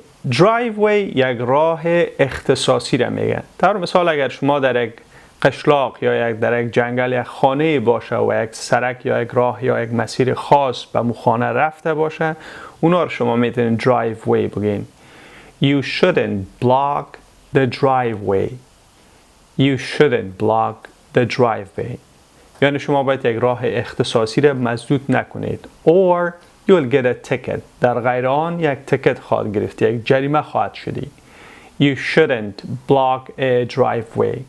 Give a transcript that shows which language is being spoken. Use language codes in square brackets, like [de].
[fa] Driveway یک راه اختصاصی را میگه. در مثال اگر شما در یک قشلاق یا در یک جنگل یک خانه باشه و یک سرک یا یک راه یا یک مسیر خاص به مو خانه رفته باشه، اونا رو شما میتونید driveway بگین. [en] You shouldn't block the driveway. You shouldn't block the driveway. [fa] یعنی شما باید یک راه اختصاصی را مسدود نکنید. [en] Or you'll get a ticket. [fa] در غیر آن یک تیکت خواهد گرفت، یک جریمه خواهد شدی. [en] You shouldn't block a driveway.